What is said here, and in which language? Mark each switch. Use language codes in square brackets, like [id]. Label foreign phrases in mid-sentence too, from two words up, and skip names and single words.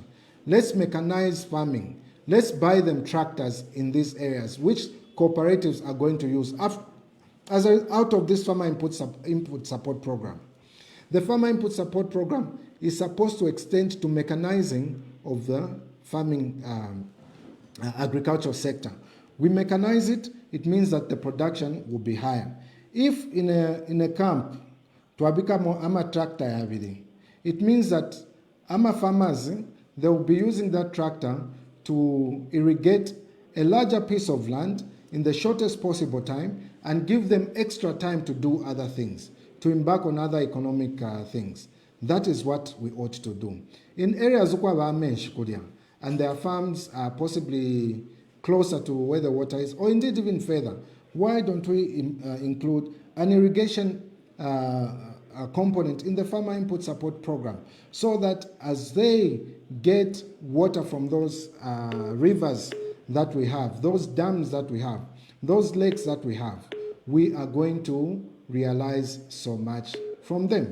[en] Let's mechanize farming. Let's buy them tractors in these areas, which cooperatives are going to use out of this farmer input support program. The farmer input support program is supposed to extend to mechanizing of the farming agricultural sector. We mechanize it, it means that the production will be higher. If in a camp, [bem] tuabika ama tractor yavidi, [en] it means that ama farmers, they will be using that tractor to irrigate a larger piece of land in the shortest possible time and give them extra time to do other things, to embark on other economic things. That is what we ought to do. In areas and their farms are possibly closer to where the water is, or indeed even further, why don't we include an irrigation component in the farmer input support program, so that as they get water from those rivers that we have, those dams that we have, those lakes that we have, we are going to realize so much from them.